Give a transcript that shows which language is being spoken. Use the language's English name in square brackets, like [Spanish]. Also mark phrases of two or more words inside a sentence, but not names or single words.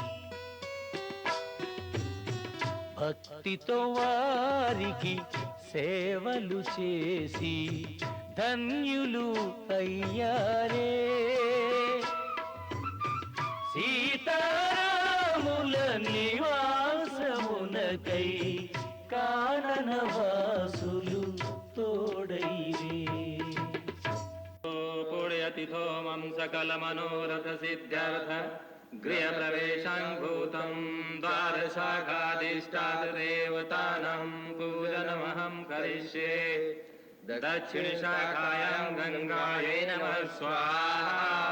[Telugu] భక్తితో వారికి సేవలు చేసి ధన్యులు అయ్యారే సీతారాముల నివాసమునకై కాననవాసులు తోడైరే [Sanskrit] पुण्यतिथो मम सकलमनोरथ सिद्ध्यर्थ गृहप्रवेशं भूतं द्वारशाखाधिष्ठातदेवतानां पूजनमहं करिष्ये दक्षिणशाखायां गङ्गायै नमः स्वाहा